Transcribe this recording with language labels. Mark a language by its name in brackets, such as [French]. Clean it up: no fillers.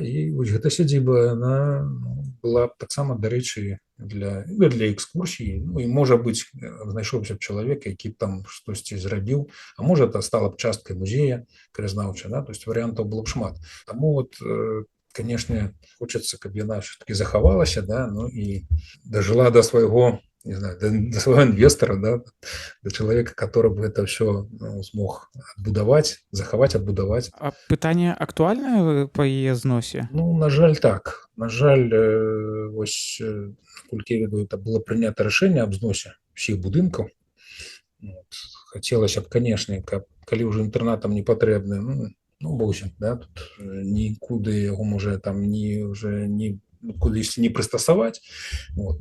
[Belarusian] І вось гэта сядзіба, она была таксама, дарэчы, для экскурсій, і можа быць, знайшоўся б чалавек, які б там штосьці зрабіў, а можа, это стала б часткай музея краязнаўча, да? То есть варыянтаў было б шмат. Таму вот, канешне, хочацца, каб яна ўсё-таки захавалася, да? І дажыла да свайго [Russian] не знаю, до своего инвестора, да, до человека, который бы это все смог отбудовать, захаваць, отбудовать. [Belarusian] А пытанне актуальнае па яе зносе? Ну, на жаль, так. На жаль, вось, наколькі я ведаю, это было прынята рашэнне аб зносе ўсіх будынкаў. Вот. Хацелася б, канешне, калі ўжо інтэрнатам не патрэбны, ну бог, да, тут нікуды яго можа там уже кудысьці не прыстасаваць. Вот.